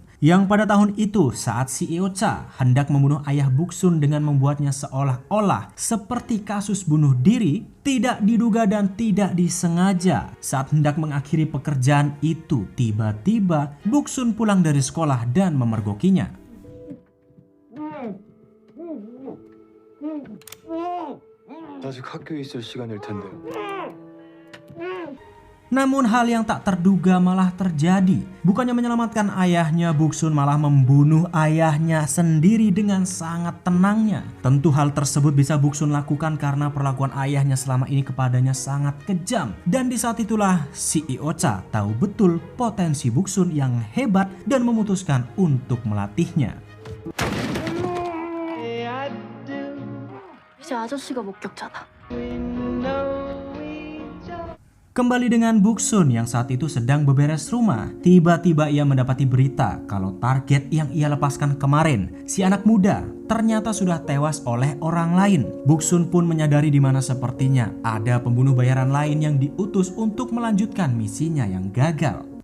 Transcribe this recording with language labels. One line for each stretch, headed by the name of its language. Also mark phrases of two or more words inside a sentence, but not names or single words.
Indonesian: Yang pada tahun itu saat CEO Cha hendak membunuh ayah Buksun dengan membuatnya seolah-olah seperti kasus bunuh diri, tidak diduga dan tidak disengaja. Saat hendak mengakhiri pekerjaan itu, tiba-tiba Buksun pulang dari sekolah dan memergokinya.
Korean: 아직 학교에 있을 시간일 텐데.
Indonesian: Namun hal yang tak terduga malah terjadi. Bukannya menyelamatkan ayahnya, Buksun malah membunuh ayahnya sendiri dengan sangat tenangnya. Tentu hal tersebut bisa Buksun lakukan karena perlakuan ayahnya selama ini kepadanya sangat kejam. Dan di saat itulah CEO Cha tahu betul potensi Buksun yang hebat dan memutuskan untuk melatihnya.
Korean: 이제 아저씨가 목격자다.
Indonesian: Kembali dengan Buksun yang saat itu sedang beberes rumah. Tiba-tiba ia mendapati berita kalau target yang ia lepaskan kemarin, si anak muda, ternyata sudah tewas oleh orang lain. Buksun pun menyadari di mana sepertinya ada pembunuh bayaran lain yang diutus untuk melanjutkan misinya yang gagal.